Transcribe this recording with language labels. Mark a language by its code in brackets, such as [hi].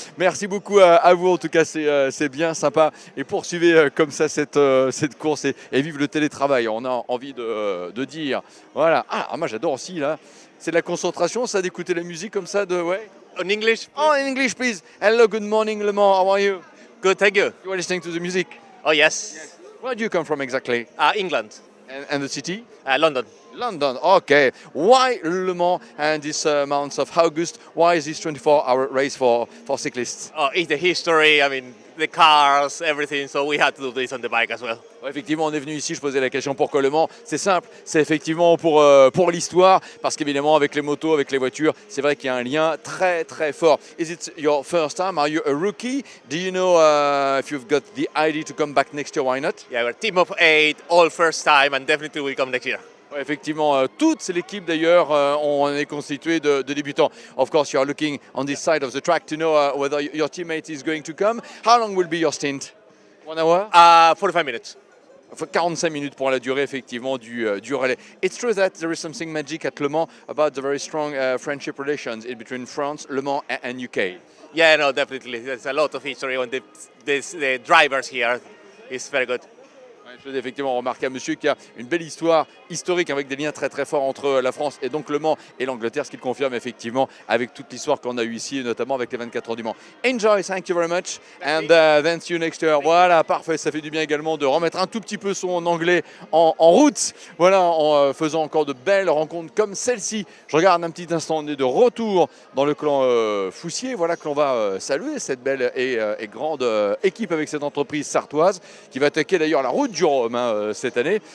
[fr] Merci beaucoup à vous, en tout cas, c'est bien sympa. Et poursuivez comme ça cette course et vive le télétravail. On a envie de dire, voilà. Ah, moi j'adore aussi, là. C'est de la concentration, ça, d'écouter la musique comme ça, ouais. [en] In English? Oh, in English, please. Hello, good morning, Le Mans. How are you? Good, thank you. You are listening to the music? Oh, yes. Where do you come from exactly? England. And the city? London. London, okay. Why Le Mans and this month of August? Why is this 24-hour race for cyclists? Oh, it's the history, I mean, the cars, everything, so we had to do this on the bike as well. [fr] Effectivement, on est venu ici, je posais la question pourquoi Le Mans. C'est simple, c'est effectivement pour l'histoire, parce qu'évidemment avec les motos, avec les voitures, c'est vrai qu'il y a un lien très très fort. [en] Is it your first time? Are you a rookie? Do you know if you've got the idea to come back next year? Why not? Yeah, we're a team of 8, all first time, and definitely we'll come next year. [fr] Ouais, effectivement, toute l'équipe d'ailleurs, on est constitué de débutants. [en] Of course, you are looking on this side of the track to know whether your teammate is going to come. How long will be your stint? 1 hour? 45 minutes. [fr] 45 minutes pour la durée effectivement du relais. [en] It's true that there is something magic at Le Mans about the very strong friendship relations in between France, Le Mans and UK. Yeah, no, definitely. There's a lot of history on the drivers here. It's very good. [fr] Je veux effectivement remarquer à monsieur qu'il y a une belle histoire historique avec des liens très très forts entre la France et donc Le Mans et l'Angleterre, ce qu'il confirme effectivement avec toute l'histoire qu'on a eue ici, notamment avec les 24 heures du Mans. [en] Enjoy, thank you very much, and then see you next year. [fr] Voilà, parfait, ça fait du bien également de remettre un tout petit peu son anglais en route, voilà, en faisant encore de belles rencontres comme celle-ci. Je regarde un petit instant, on est de retour dans le clan Foussier, voilà que l'on va saluer cette belle et grande équipe avec cette entreprise sartoise qui va attaquer d'ailleurs la route du Rhum cette année.